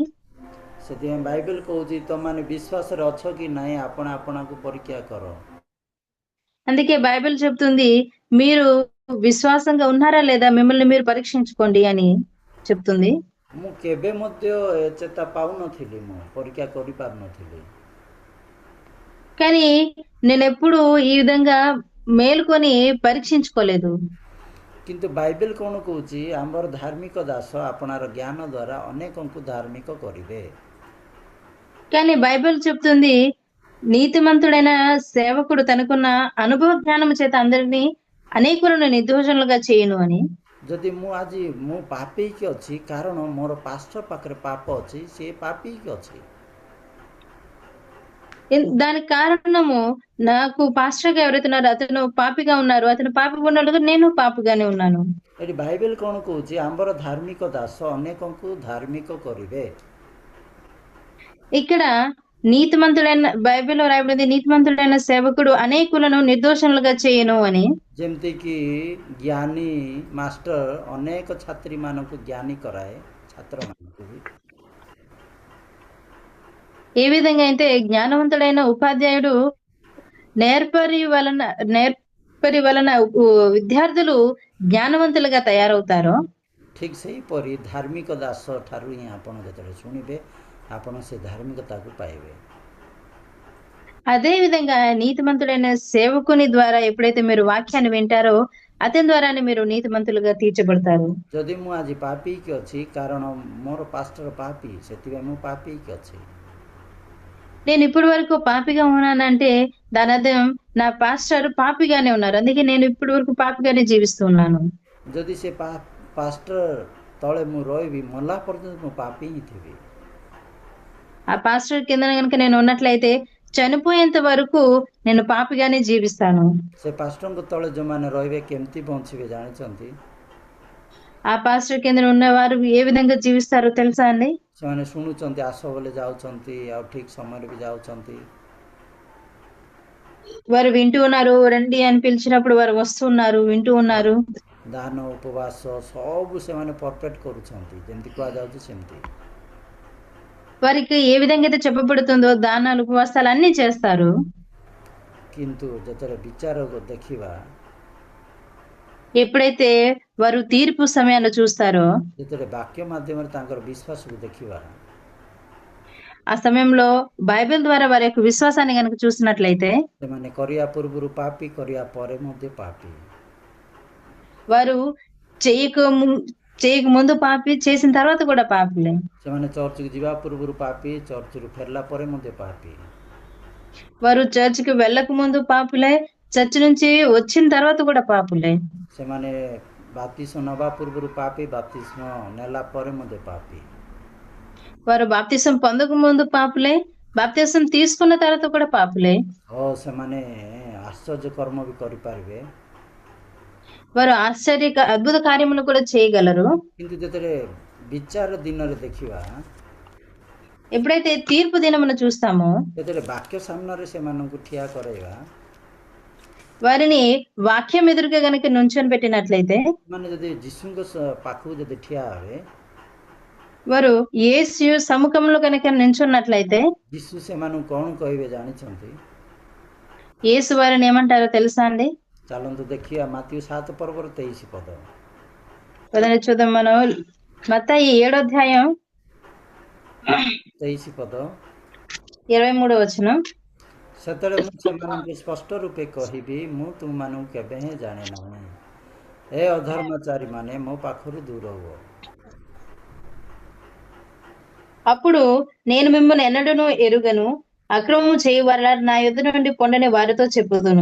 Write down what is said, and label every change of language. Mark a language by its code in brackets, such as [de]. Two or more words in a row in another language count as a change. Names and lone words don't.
[or] ସେଥିପାଇଁ ବାଇବେଲ କହୁଛି, ତମମାନେ ବିଶ୍ୱାସରେ ଅଛ କି ନାହିଁ, ଆପଣ ଆପଣଙ୍କୁ ପରୀକ୍ଷା କର। [te] అందుకే బైబిల్ చెప్తుంది, మీరు విశ్వాసంగా ఉన్నారా లేదా మిమ్మల్ని మీరు పరీక్షించుకోండి అని చెప్తుంది। [or] ମୁଁ କେବେ ମଧ୍ୟ ଚେତା ପାଉନଥିଲି, ମୁଁ ପରୀକ୍ଷା କରିପାରୁନଥିଲି। [te] కానీ నేను ఎప్పుడు ఈ విధంగా మేలుకొని పరీక్షించుకోలేదు। [or] କିନ୍ତୁ ବାଇବେଲ କ'ଣ କହୁଛି, ଆମର ଧାର୍ମିକ ଦାସ ଆପଣାର ଜ୍ଞାନ ଦ୍ୱାରା ଅନେକଙ୍କୁ ଧାର୍ମିକ କରିବେ। [te] కానీ బైబిల్ చెప్తుంది, నీతిమంతుడైన సేవకుడు తనకున్న అనుభవ జ్ఞానం చేత అందరినీ అనేకులను నిర్దోషులుగా చేయును అని। [or] ଯଦି ମୁଁ ପାପୀ ହେଇକି ଅଛି, କାରଣ ମୋର ପାଷ୍ଟର ପାଖରେ ପାପ ଅଛି, ସେ ପାପୀ ହେଇକି ଅଛି। [te] దానికి కారణము నాకు పాస్టర్ గా ఎవరైతే ఉన్నారో అతను పాపిగా ఉన్నారు, అతను పాపి ఉన్నట్లుగా నేను పాపిగానే ఉన్నాను। [or] ଏଠି ବାଇବେଲ କ'ଣ କହୁଛି, ଆମର ଧାର୍ମିକ ଦାସ ଅନେକଙ୍କୁ ଧାର୍ମିକ କରିବେ। [te] ఇక్కడ నీతిమంతుడైన బైబిల్లో రాయబడింది, నీతిమంతుడైన సేవకుడు అనేకులను నిర్దోషులుగా చేయను అని। [or] ଯେମିତିକି ଜ୍ଞାନୀ ମାଷ୍ଟର ଅନେକ ଛାତ୍ରୀମାନଙ୍କୁ ଜ୍ଞାନୀ କରାଏ, ଛାତ୍ରମାନଙ୍କୁ ବି। [te] ఏ విధంగా అయితే జ్ఞానవంతుడైన ఉపాధ్యాయుడు నేర్పరి వలన విద్యార్థులు జ్ఞానవంతులుగా తయారవుతారో, [or] ଠିକ୍ ସେହିପରି ଧାର୍ମିକ ଦାସ ଠାରୁ ହିଁ ଆପଣ ଯେତେବେଳେ ଶୁଣିବେ, ଆପଣ ସେ ଧାର୍ମିକତାକୁ ପାଇବେ। [te] అదే విధంగా నీతిమంతుడైన సేవకుని ద్వారా ఎప్పుడైతే మీరు వాక్యాన్ని వింటారో అతని ద్వారానే మీరు నీతిమంతులుగా తీర్చబడతారు। [or] ଯଦି ମୁଁ ଆଜି ପାପୀ ହେଇକି ଅଛି, କାରଣ ମୋର ପାଷ୍ଟର ପାପୀ, ସେଥିପାଇଁ ମୁଁ ପାପୀ ହେଇକି ଅଛି। [te] నేను ఇప్పటి వరకు పాపిగా ఉన్నానంటే దాని అర్థం నా పాస్టర్ పాపిగానే ఉన్నారు, అందుకే నేను ఇప్పటి వరకు పాపిగానే జీవిస్తున్నాను। [or] ଯଦି ସେ ପାଷ୍ଟର ତଳେ ମୁଁ ରହିବି, ମଲା ପର୍ଯ୍ୟନ୍ତ ମୁଁ ପାପୀ ହିଁ ଥିବି। [te] ఆ పాస్టర్ కింద కనుక నేను ఉన్నట్లయితే చనిపోయేంత వరకు నేను పాపిగానే జీవిస్తాను। [or] ସେ ପାଷ୍ଟରଙ୍କ ତଳେ ଯେଉଁମାନେ ରହିବେ କେମିତି ବଞ୍ଚିବେ ଜାଣିଛନ୍ତି? [te] ఆ పాస్టర్ కింద ఉన్నవారు ఏ విధంగా జీవిస్తారో తెలుసా అండి? [or] ସେମାନେ ଶୁଣୁଛନ୍ତି, ଆସ ବୋଲେ ଯାଉଛନ୍ତି, ଆଉ ଠିକ୍ ସମୟରେ ବି ଯାଉଛନ୍ତି। [te] వారు వింటూ ఉన్నారు, రండి అని పిలిచినప్పుడు వారు వస్తున్నారు, వింటూ ఉన్నారు। [or] ଦାନ ଉପବାସ ସବୁ ସେମାନେ ପରଫେକ୍ଟ କରୁଛନ୍ତି, ଯେମିତି କୁହାଯାଉଛି ସେମିତି। [te] వారికి ఏ విధంగా అయితే చెప్పబడుతుందో దానాలు ఉపవాసాలు అన్ని చేస్తారు। [or] କିନ୍ତୁ ଯେତେବେଳେ ବିଚାର ଦେଖିବା, [te] ఎప్పుడైతే వారు తీర్పు సమయాన్ని చూస్తారో [or] ଯେତେବେଳେ ବାକ୍ୟ ମାଧ୍ୟମରେ ତାଙ୍କର ବିଶ୍ୱାସକୁ ଦେଖିବା, [te] ఆ సమయంలో బైబిల్ ద్వారా వారి యొక్క విశ్వాసాన్ని గనుక చూసినట్లయితే [or] ସେମାନେ କରିବା ପୂର୍ବରୁ ପାପୀ, କରିବା ପରେ ମଧ୍ୟ ପାପୀ। [te] వారు చేయక ముందు పాపి, చేసిన తర్వాత కూడా పాపులే। [or] ସେମାନେ ଚର୍ଚ୍ଚକୁ ଯିବା ପୂର୍ବରୁ ପାପୀ, ଚର୍ଚ୍ଚରୁ ଫେରିଲା ପରେ ମଧ୍ୟ ପାପୀ। [te] వారు చర్చికి వెళ్ళక ముందు పాపులే, చర్చి నుంచి వచ్చిన తర్వాత కూడా పాపులే। [or] ସେମାନେ ବାପ୍ତିସ୍ମ ନେବା ପୂର୍ବରୁ ପାପୀ, ବାପ୍ତିସ୍ମ ନେଲା ପରେ ମଧ୍ୟ ପାପୀ। [te] వారు బాప్తిసం పొందక ముందు పాపులే, బాప్తిసం తీసుకున్న తర్వాత కూడా పాపులే। [or] ଓ ସେମାନେ ଆଶ୍ଚର୍ଯ୍ୟ କର୍ମ ବି କରିପାରିବେ, [te] వారు అద్భుత కార్యములు కూడా చేయగలరు। [or] କିନ୍ତୁ ଯେତେବେଳେ ବିଚାର ଦିନରେ ଦେଖିବା, [te] ఎప్పుడైతే తీర్పు దినమున చూస్తామో [or] ଯେତେବେଳେ ବାକ୍ୟ ସାମ୍ନାରେ ସେମାନଙ୍କୁ ଠିଆ କରାଇବା, [te] వారిని వాక్యం ఎదురుగా గనక నుంచొని పెట్టినట్లయితే, [or] ମାନେ ଯଦି ଯୀଶୁଙ୍କ ପାଖକୁ ଯଦି ଠିଆ ହେବେ, [te] వారు యేసు సముఖంలో గనక నించున్నట్లయితే [or] ଯୀଶୁ ସେମାନଙ୍କୁ କ'ଣ କହିବେ ଜାଣିଛନ୍ତି? [te] యేసు వారిని ఏమంటారో తెలుసా అండి? [or] ଚାଲନ୍ତୁ ଦେଖିବା ମାଥିଉ 7 ପର୍ବର 23 ପଦ। [te] పదండి చూద్దాం మనం మత్తయి 7వ అధ్యాయం [or] 23 ପଦ। [te] 23వ వచనం। [or] ସେତେବେଳେ ମୁଁ ସେମାନଙ୍କୁ ସ୍ପଷ୍ଟ ରୂପେ କହିବି, ମୁଁ ତୁମମାନଙ୍କୁ କେବେ ହିଁ ଜାଣେ ନାହିଁ, ଏ ଅଧର୍ମଚାରୀମାନେ ମୋ ପାଖରୁ ଦୂର ହୁଅ। [te] అప్పుడు నేను మిమ్మల్ని ఎన్నడూను ఎరుగను, అక్రమము చేయవారా నా యొద్ద నుండి పొండని వారితో చెప్పుదును।